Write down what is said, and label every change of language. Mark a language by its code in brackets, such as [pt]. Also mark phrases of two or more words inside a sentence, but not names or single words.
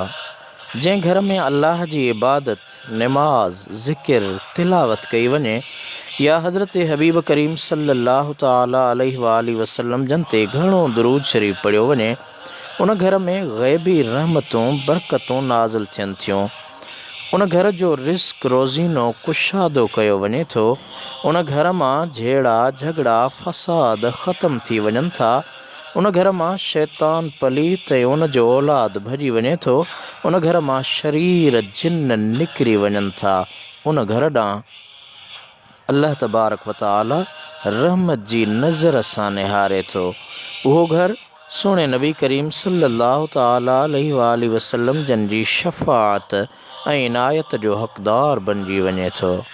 [sd] جن گھر میں اللہ جی عبادت نماز ذکر تلاوت کئی ونے یا حضرت حبیب کریم [ar] صلی اللہ تعالیٰ علیہ وآلہ وسلم [sd] جنتے گھنوں درود شریف پڑھو ونے ان گھر میں غیبی رحمتوں برکتوں نازل تھین تھیوں. ان گھر جو رزق روزینو کشادو کیو ونے تھو ان گھر ماں جھیڑا جھگڑا فساد ختم تھی ونن تھا. ان گھر ماں شیطان پلیت ان جو اولاد بھجی ونے تھو ان گھر ماں شریر جن نکری ونن تھا. ان گھر ڈاں [ar] اللہ تبارک و تعالی [sd] رحمت جی نظر سان نہارے تھو. وہ گھر سونے نبی کریم [ar] صلی اللہ تعالیٰ علیہ وآلہ وسلم [sd] جن جی شفاعت عنایت جو حقدار بنجی ونے تھو.